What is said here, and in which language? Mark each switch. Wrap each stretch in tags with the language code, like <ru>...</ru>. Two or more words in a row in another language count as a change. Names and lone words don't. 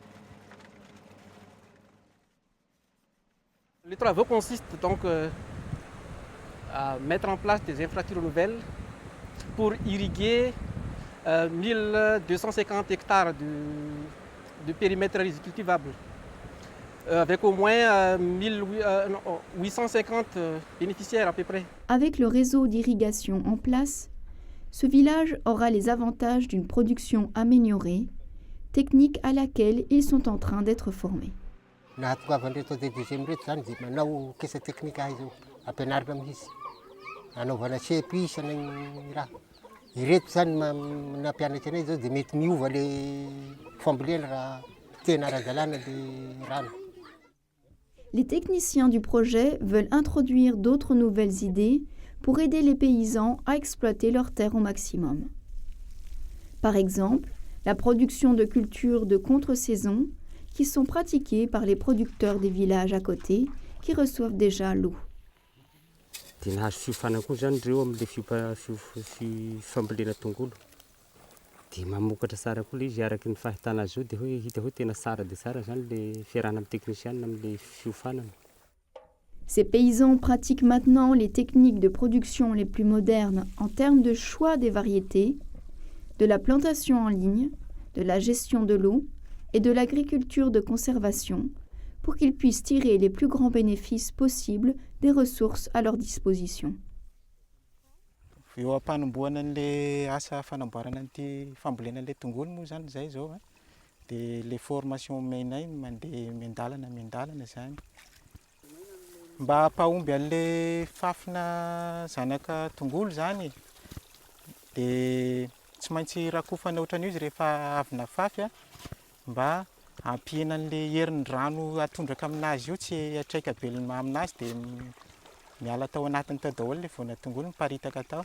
<fr>Les travaux consistent donc à mettre en place des infrastructures nouvelles pour irriguer 1250 hectares de périmètre cultivable, avec au moins 850 bénéficiaires à peu près. Avec le réseau d'irrigation en place, ce village aura les avantages d'une production améliorée, technique à laquelle ils sont en train d'être formés.</fr> <mg>Ireto zany nampianatra anay zao dia mety miova le fambolena raha tena ara-dalàna le rano.</mg> <fr>Les techniciens du projet veulent introduire d'autres nouvelles idées pour aider les paysans à exploiter leurs terres au maximum. Par exemple, la production de cultures de contre-saison qui sont pratiquées par les producteurs des villages à côté qui reçoivent déjà l'eau.</fr> <mg>Dia nahazo fiofanana koa zany reo amin'le fambolena tongolo. Dia mamokatra tsara koa le izy araky ny fahitana azy zao dia hoe hita hoe tena tsara dia tsara zany le fiarahana amin'ny technicienne amin'le fiofanana.</mg> <fr>Ces paysans pratiquent maintenant les techniques de production les plus modernes en termes de choix des variétés, de la plantation en ligne, de la gestion de l'eau et de l'agriculture de conservation pour qu'ils puissent tirer les plus grands bénéfices possibles des ressources à leur disposition.</fr> <mg>Eo am-panomboana an'le asa fanamboarana an'ity fambolena an'le tongolo moa zany zay zao dia le formation omenay mandeha miandalana zany mba hampahomby an'le fafina zanaka tongolo zany dia tsy maintsy rakofana ohatran'io izy rehefa avy nafafy mba hampihana an'le herin'ny rano atondraka aminazy io tsy hatraika be aminazy dia miala tao anatiny tao daholo le voana tongolo miparitaka tao.</mg>